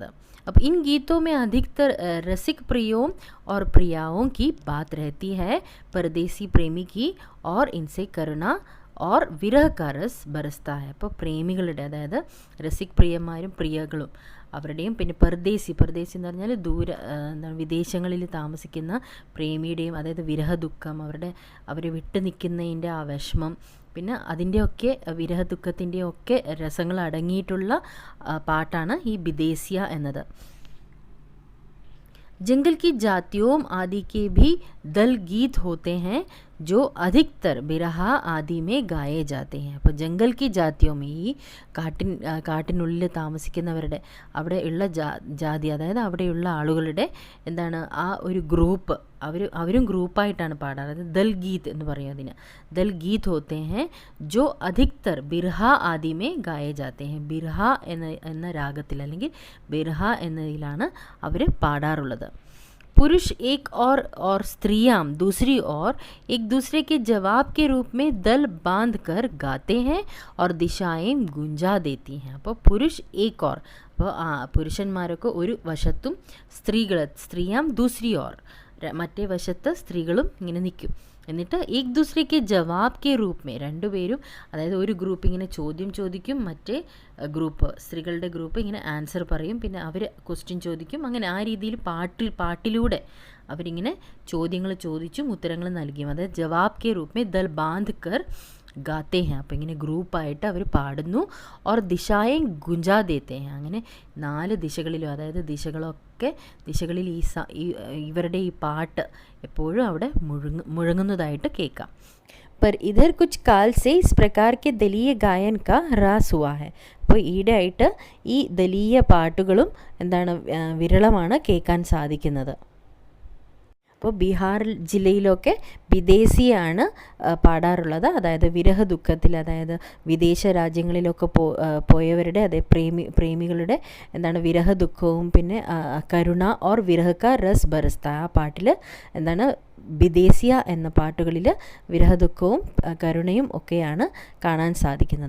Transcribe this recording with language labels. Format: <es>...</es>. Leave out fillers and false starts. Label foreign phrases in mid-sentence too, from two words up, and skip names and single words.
<hi>अब इन गीतों में अधिकतर रसिक प्रियों और प्रियाओं की बात रहती है. परदेसी प्रेमी की और इनसे करुणा और വിരഹ का रस बरसता है.</hi> <ml>അപ്പോൾ പ്രേമികളുടെ, അതായത് രസിക് പ്രിയന്മാരും പ്രിയകളും അവരുടെയും, പിന്നെ പർദേശി എന്ന് പറഞ്ഞാൽ എന്താണ് വിദേശങ്ങളിൽ താമസിക്കുന്ന പ്രേമിയുടെയും, അതായത് വിരഹ ദുഃഖം, അവരെ വിട്ടു നിൽക്കുന്നതിൻ്റെ ആ വിഷമം, പിന്നെ അതിൻ്റെയൊക്കെ വിരഹ ദുഃഖത്തിൻ്റെയൊക്കെ രസങ്ങൾ അടങ്ങിയിട്ടുള്ള പാട്ടാണ് ഈ വിദേശിയ എന്നത്.</ml> <hi>जंगल की जातियों आदि के भी दल गीत होते हैं जो अधिकतर बिरहा आदि में गाए जाते हैं.</hi> <ml>അപ്പോൾ</ml> <hi>जंगल की जातियों,</hi> <ml>ഈ കാട്ടിനുള്ളിൽ താമസിക്കുന്നവരുടെ അവിടെ ഉള്ള ജാതി, അതായത് അവിടെയുള്ള ആളുകളുടെ എന്താണ് ആ ഒരു ഗ്രൂപ്പ്, അവരും ഗ്രൂപ്പായിട്ടാണ് പാടാറ്.</ml> <hi>दल गीत</hi> <ml>എന്ന് പറയും അതിന്.</ml> <hi>दल गीत होते हैं जो अधिकतर बिरहा आदि में गाए जाते हैं.</hi> <ml>ബിർഹ എന്ന രാഗത്തിൽ അല്ലെങ്കിൽ ബിർഹ എന്നതിലാണ് അവർ പാടാറുള്ളത്.</ml> <hi>पुरुष एक और स्त्रियां दूसरी ओर एक दूसरे के जवाब के रूप में दल बांध कर गाते हैं और दिशाएं गुंजा देती हैं. അപ്പോൾ പുരുഷ് एक और,</hi> <ml>അപ്പോൾ പുരുഷന്മാരൊക്കെ ഒരു വശത്തും</ml> <hi>स्त्रियां दूसरी ओर,</hi> <ml>മറ്റേ വശത്ത് സ്ത്രീകളും ഇങ്ങനെ നിൽക്കും. എന്നിട്ട്</ml> <hi>एक दूसरे के जवाब के रूप में,</hi> <ml>രണ്ടുപേരും അതായത് ഒരു ഗ്രൂപ്പ് ഇങ്ങനെ ചോദ്യം ചോദിക്കും, മറ്റേ ഗ്രൂപ്പ് സ്ത്രീകളുടെ ഗ്രൂപ്പ് ഇങ്ങനെ ആൻസർ പറയും, പിന്നെ അവർ ക്വസ്റ്റ്യൻ ചോദിക്കും. അങ്ങനെ ആ രീതിയിൽ പാട്ടിലൂടെ അവരിങ്ങനെ ചോദ്യങ്ങൾ ചോദിച്ചും ഉത്തരങ്ങൾ നൽകിയും, അതായത്</ml> <hi>जवाब के रूप में दल बांध कर गाते हैं.</hi> <ml>അപ്പോൾ ഇങ്ങനെ ഗ്രൂപ്പായിട്ട് അവർ പാടുന്നു.</ml> <hi>और दिशाएं गुंजा देते हैं,</hi> <ml>അങ്ങനെ 4 ദിശകളിലും, അതായത് ദിശകളിൽ ഇവരുടെ ഈ പാട്ട് എപ്പോഴും അവിടെ മുഴങ്ങുന്നതായിട്ട് കേൾക്കാം.</ml> <hi>पर इधर कुछ काल से इस प्रकार के दलीय गायन का ह्रास हुआ है.</hi> <ml>അപ്പോൾ ഈയിടെയായിട്ട് ഈ ദലീയ പാട്ടുകളും എന്താണ് വിരളമാണ് കേൾക്കാൻ സാധിക്കുന്നത്. അപ്പോൾ ബീഹാർ ജില്ലയിലൊക്കെ വിദേശിയാണ് പാടാറുള്ളത്. അതായത് വിരഹ ദുഃഖത്തിൽ, അതായത് വിദേശ രാജ്യങ്ങളിലൊക്കെ പോയവരുടെ, അതായത് പ്രേമികളുടെ എന്താണ് വിരഹ ദുഃഖവും പിന്നെ</ml> <hi>करुणा और विरह का रस बरसता,</hi> <ml>ആ പാട്ടിൽ എന്താണ് വിദേശിയ എന്ന പാട്ടുകളിൽ വിരഹദുഃഖവും കരുണയും ഒക്കെയാണ് കാണാൻ സാധിക്കുന്നത്.</ml>